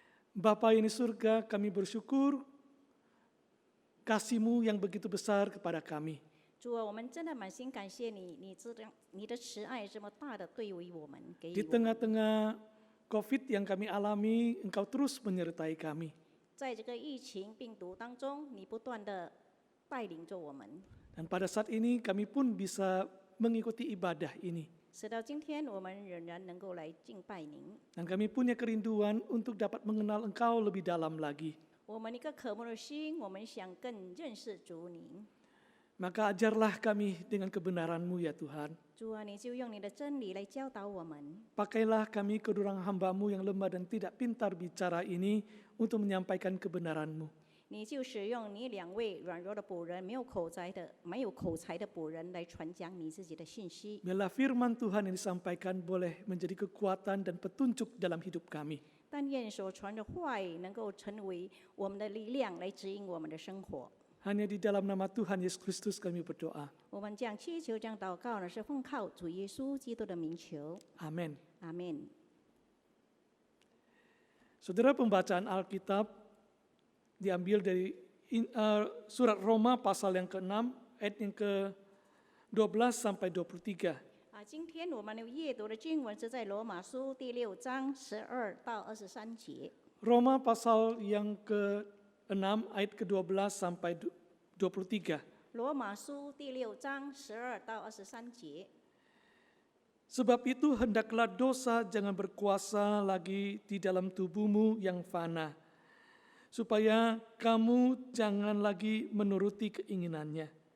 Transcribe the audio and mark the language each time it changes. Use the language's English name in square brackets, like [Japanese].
[Indonesian] Bapa yang di surga, kami bersyukur kasih-Mu yang begitu besar kepada kami. [Chinese] 主啊，我们真的满心感谢你，你的慈爱这么大的对于我们，给 [Indonesian] Di [Chinese] 予我们。 [Indonesian] tengah-tengah COVID yang kami alami, Engkau terus menyertai kami. [Chinese] 在这个疫情病毒当中，你不断的带领着我们， [Indonesian] Dan pada saat ini kami pun bisa mengikuti ibadah ini. [Chinese] 直到今天我们仍然能够来敬拜您。 [Indonesian] Dan kami punya kerinduan untuk dapat mengenal Engkau lebih dalam lagi. [Chinese] 我们一个渴慕的心，我们想更认识主您。 [Indonesian] Maka ajarlah kami dengan kebenaran-Mu ya Tuhan. [Chinese] 主啊，你就用你的真理来教导我们。 [Indonesian] Pakailah kami kedurang hamba-Mu yang lemah dan tidak pintar bicara ini untuk menyampaikan kebenaran-Mu. [Chinese] 你就使用你两位软弱的仆人，没有口才的仆人来传讲你自己的信息。 [Indonesian] Biarlah firman Tuhan yang disampaikan boleh menjadi kekuatan dan petunjuk dalam hidup kami. [Chinese] 但愿所传的话语能够成为我们的力量，来指引我们的生活。 [Indonesian] Hanya di dalam nama Tuhan Yesus Kristus kami berdoa. [Chinese] 我们这样祈求、这样祷告呢，是奉靠主耶稣基督的名求。 [Indonesian] Amin. [Chinese] 阿门。 [Indonesian] Saudara, pembacaan Alkitab diambil dari surat Roma pasal yang ke-6 ayat yang ke-12 sampai 23. [Chinese] 今天我们阅读的经文是在罗马书第6章12到23节。 [Indonesian] Roma pasal yang ke-6 ayat ke-12 sampai 23. [Chinese] 罗马书第6章12到23节。 [Indonesian] Sebab itu hendaklah dosa jangan berkuasa lagi di dalam tubuhmu yang fana, supaya kamu jangan lagi menuruti keinginannya.